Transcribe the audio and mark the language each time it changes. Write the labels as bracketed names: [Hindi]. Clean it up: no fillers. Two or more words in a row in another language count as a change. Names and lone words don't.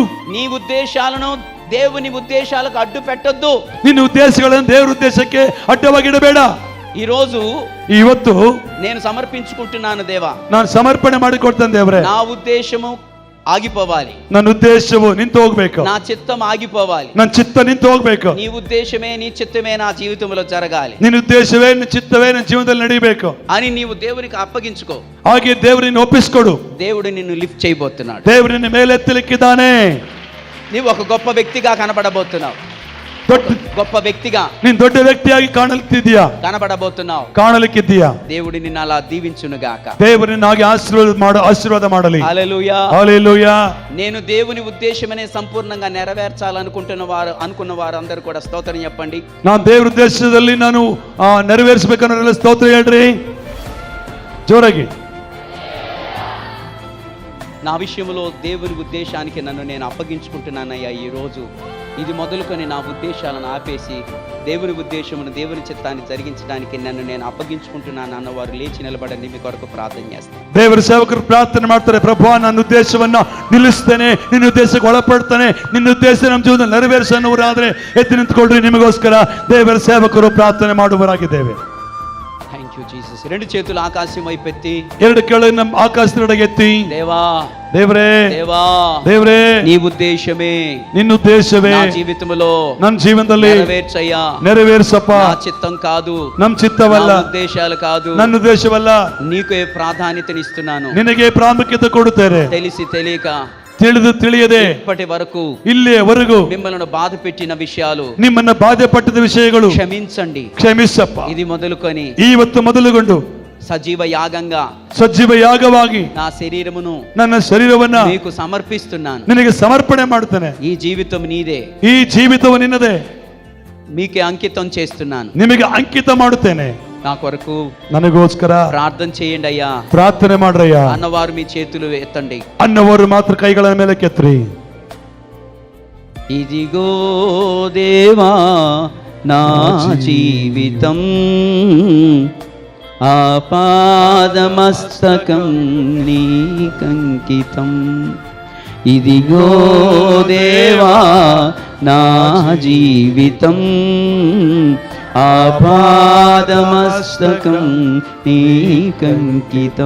[Telugu] నీ ఉద్దేశాలను దేవుని ఉద్దేశాలకు అడ్డు పెట్టొద్దు. [Kannada] ನಿನ್ನ ಉದ್ದೇಶಗಳನ್ನು ದೇವರ ಉದ್ದೇಶಕ್ಕೆ ಅಡ್ಡವಾಗಿಡಬೇಡ. [Telugu] ಇವತ್ತು నేను సమర్పించుకుంటున్నాను దేవా, [Kannada] ನಾನು ಸಮರ್ಪಣೆ ಮಾಡಿಕೊಡ್ತೇನೆ ದೇವರೇ. [Telugu] నా ఉద్దేశము ఆగిపోవాలి. [Kannada] ನನ್ನ ಉದ್ದೇಶವು ನಿಂತು ಹೋಗ್ಬೇಕು. [Telugu] నా చిత్తం ఆగిపోవాలి. [Kannada] ನನ್ನ ಚಿತ್ತ ನಿಂತು ಹೋಗ್ಬೇಕು. [Telugu] నీ ఉద్దేశమే నీ చిత్తమే నా జీవితంలో జరగాలి. [Kannada] ನಿನ್ನ ಉದ್ದೇಶವೇ ನಿನ್ನ ಚಿತ್ತವೇ ನನ್ನ ಜೀವನದಲ್ಲಿ ನಡೀಬೇಕು [Telugu] అని నీవు దేవునికి అప్పగించుకో. [Kannada] ಹಾಗೆ ದೇವರನ್ನು ಒಪ್ಪಿಸಿಕೊಡು. [Telugu] దేవుడు నిన్ను లిఫ్ట్ చేయబోతున్నాడు. [Kannada] ದೇವರು ನಿನ್ನ ಮೇಲೆತ್ತಲಿಕ್ಕಿದ್ದಾನೆ. [Telugu] నీవు ఒక గొప్ప వ్యక్తిగా కనబడబోతున్నావు. గొప్ప వ్యక్తిగా [Kannada] ನೀನು ದೊಡ್ಡ ವ್ಯಕ್ತಿಯಾಗಿ [Telugu] కనబడబోతున్నావు. [Kannada] ಕಾಣಲಿಕ್ಕಿದ್ದೀಯಾ. [Telugu] దేవుడు నిన్ను అలా దీవించును గాక. [Kannada] ದೇವರು ನಿನ್ನಾಗಿ ಆಶೀರ್ವಾದ ಮಾಡಲಿ. [Telugu] హల్లెలూయా. హల్లెలూయా. నేను దేవుని ఉద్దేశమనే సంపూర్ణంగా నెరవేర్చాలనుకున్న వారు అందరూ కూడా స్తోత్రం చెప్పండి. [Kannada] ನಾನು ದೇವರ ಉದ್ದೇಶದಲ್ಲಿ ನಾನು ನೆರವೇರಿಸಬೇಕನ್ನೋರೆಲ್ಲ ಸ್ತೋತ್ರ ಹೇಳ್ರಿ ಜೋರಾಗಿ. [Telugu] నా విషయంలో దేవుని ఉద్దేశానికి నన్ను నేను అప్పగించుకుంటున్నానయ్యా. ఈ రోజు ఇది మొదలుకొని నా ఉద్దేశాలను ఆపేసి దేవుని ఉద్దేశమును, దేవుని చిత్తాన్ని జరిగించడానికి నన్ను నేను అప్పగించుకుంటున్నాను అన్న వారు లేచి నిలబడండి. మీ కొరకు ప్రార్థన చేస్తాను. [Kannada] ದೇವರ ಸೇವಕರು ಪ್ರಾರ್ಥನೆ ಮಾಡ್ತಾರೆ. ಪ್ರಭು, ನನ್ನ ಉದ್ದೇಶವನ್ನ ನಿಲ್ಲಿಸ್ತೇನೆ, ನಿನ್ನ ಉದ್ದೇಶಕ್ಕೆ ಒಳಪಡ್ತಾನೆ, ನಿನ್ನ ಉದ್ದೇಶ ನಮ್ಮ ಜೀವನದಲ್ಲಿ ನೆರವೇರಿಸೋರಾದ್ರೆ ಎದ್ದು ನಿಂತ್ಕೊಳ್ರಿ. ನಿಮಗೋಸ್ಕರ ದೇವರ ಸೇವಕರು ಪ್ರಾರ್ಥನೆ ಮಾಡುವರಾಗಿದ್ದೇವೆ. [English] Thank you Jesus. [Telugu] రెండు చేతులు ఆకాశం వైపు ఎత్తి, [Kannada] ಎರಡು ಕೆಳಗೆ ನಮ್ಮ ಆಕಾಶದೆಡೆಗೆ ಎತ್ತಿ, [Telugu] దేవా, [Kannada] ದೇವರೇ, [Telugu] దేవా, [Kannada] ದೇವರೇ, [Telugu] నీ ఉద్దేశమే [Kannada] ನಿನ್ನ ಉದ್ದೇಶವೇ [Telugu] నా జీవితంలో [Kannada] ನನ್ನ ಜೀವನದಲ್ಲಿ [Telugu] నెరవేర్చయ్యా. [Kannada] ನೆರವೇರಿಸಪ್ಪ. [Telugu] నా చిత్తం కాదు, [Kannada] ನಮ್ಮ ಚಿತ್ತವಲ್ಲ, [Telugu] నా ఉద్దేశాలు కాదు, [Kannada] ನನ್ನ ಉದ್ದೇಶವಲ್ಲ, [Telugu] నీకే ప్రాధాన్యతనిస్తున్నాను. [Kannada] ನಿನಗೆ ಪ್ರಾಮುಖ್ಯತೆ ಕೊಡುತ್ತೇನೆ. [Telugu] తెలిసి తెలియక, [Kannada] ತಿಳಿಯದೆ [Telugu] ఇప్పటి వరకు [Kannada] ಇಲ್ಲಿಯವರೆಗೂ [Telugu] మిమ్మల్ని బాధ పెట్టిన విషయాలు, [Kannada] ನಿಮ್ಮನ್ನ ಬಾಧೆ ಪಟ್ಟದ ವಿಷಯಗಳು [Telugu] క్షమించండి. [Kannada] ಕ್ಷಮಿಸಪ್ಪ. [Telugu] ఇది మొదలుకొని [Kannada] ಇವತ್ತು ಮೊದಲುಗೊಂಡು [Telugu] సజీవ యాగంగా [Kannada] ಸಜೀವ ಯಾಗವಾಗಿ [Telugu] నా శరీరమును, [Kannada] ನನ್ನ ಶರೀರವನ್ನ [Telugu] నీకు సమర్పిస్తున్నాను. [Kannada] ನಿನಗೆ ಸಮರ್ಪಣೆ ಮಾಡುತ್ತೇನೆ. [Telugu] ఈ జీవితం నీదే, [Kannada] ಈ ಜೀವಿತವು ನಿನ್ನದೇ. [Telugu] మీకే అంకితం చేస్తున్నాను. [Kannada] ನಿಮಗೆ ಅಂಕಿತ ಮಾಡುತ್ತೇನೆ. [Telugu] నా కొరకు [Kannada] ನನಗೋಸ್ಕರ [Telugu] ప్రార్థన చేయండి అయ్యా. [Kannada] ಪ್ರಾರ್ಥನೆ ಮಾಡ್ರಯ್ಯ. [Telugu] అన్నవారు మీ చేతులు ఎత్తండి. [Kannada] ಅನ್ನವರು ಮಾತ್ರ ಕೈಗಳ ಮೇಲೆ ಕೆತ್ರಿ. [Telugu] ఇదిగో దేవా నా జీవితం, ఆపాదమస్తకం నీకంకితం. ఇదిగో దేవా నా జీవితం, ఆపాదమస్తకం నీకంకితం.